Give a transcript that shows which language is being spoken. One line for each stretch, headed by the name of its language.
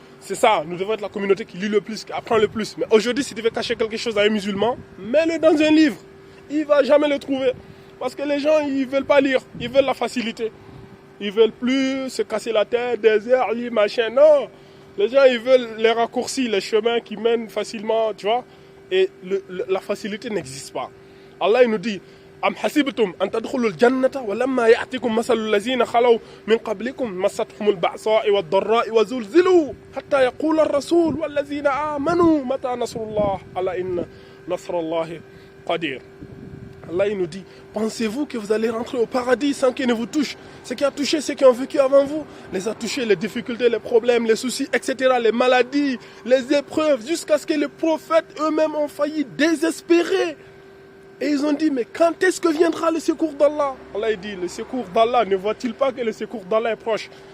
French: C'est ça, nous devons être la communauté qui lit le plus, qui apprend le plus. Mais aujourd'hui, si tu veux cacher quelque chose à un musulman, mets-le dans un livre. Il ne va jamais le trouver. Parce que les gens, ils ne veulent pas lire. Ils veulent la facilité. Ils ne veulent plus se casser la tête, des heures, lire, machin. Non. Les gens, ils veulent les raccourcis, les chemins qui mènent facilement, tu vois. Et la facilité n'existe pas.
Arabic: Allah, il nous dit, أم حسبتم أن تدخلوا الجنة ولما يأتكم مثل الذين خلوا من قبلكم مستهم البأساء والضراء وزلزلوا حتى يقول الرسول والذين آمنوا متى نصر الله ألا إن نصر الله قدير.
French: Allah il nous dit, pensez-vous que vous allez rentrer au paradis sans qu'il ne vous touche? Ce qui a touché ceux qui ont vécu avant vous, les a touchés les difficultés, les problèmes, les soucis, etc., les maladies, les épreuves, jusqu'à ce que les prophètes eux-mêmes ont failli désespérer. Et ils ont dit, mais quand est-ce que viendra le secours d'Allah? Allah il dit, le secours d'Allah, ne voit-il pas que le secours d'Allah est proche?